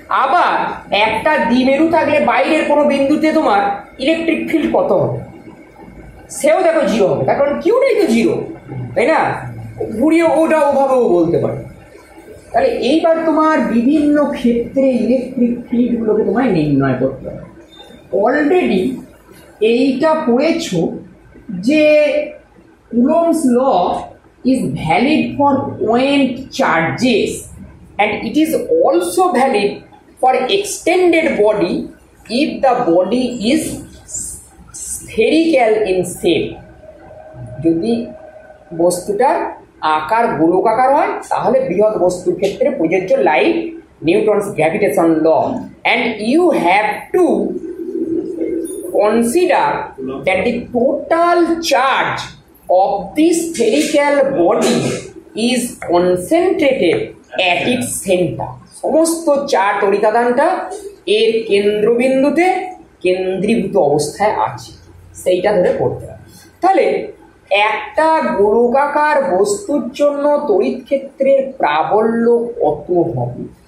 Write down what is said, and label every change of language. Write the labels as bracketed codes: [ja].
[bn] আবার একটা দ্বিমেরু থাকলে বাইরের কোনো বিন্দুতে তোমার ইলেকট্রিক ফিল্ড কত হবে সেও দেখো 0 হবে, তার কারণ কিউটাই তো 0, তাই না? ঘুরিয়ে ওটা ওভাবেও বলতে পারো। তাহলে এইবার তোমার বিভিন্ন ক্ষেত্রে ইলেকট্রিক ফিল্ডগুলোকে তোমায় নির্ণয় করতে হবে। অলরেডি এইটা পড়েছো যে [en] Coulomb's law is valid for point charges and it is also valid for extended body if the body is spherical in shape. [bn] যদি বস্তুটার আকার গোলকাকার হয় তাহলে বৃহৎ বস্তুর ক্ষেত্রে প্রযোজ্য [en] Like Newton's gravitation law, and you have to consider that the total charge of this spherical body is concentrated at its center. [bn] সমস্ত চার তড়িতাদানটা এর কেন্দ্রবিন্দুতে কেন্দ্রীভূত অবস্থায় আছে, সেইটা ধরে পড়তে হবে। তাহলে একটা গোলকাকার বস্তুর জন্য তড়িৎ ক্ষেত্রের প্রাবল্য কত হবে?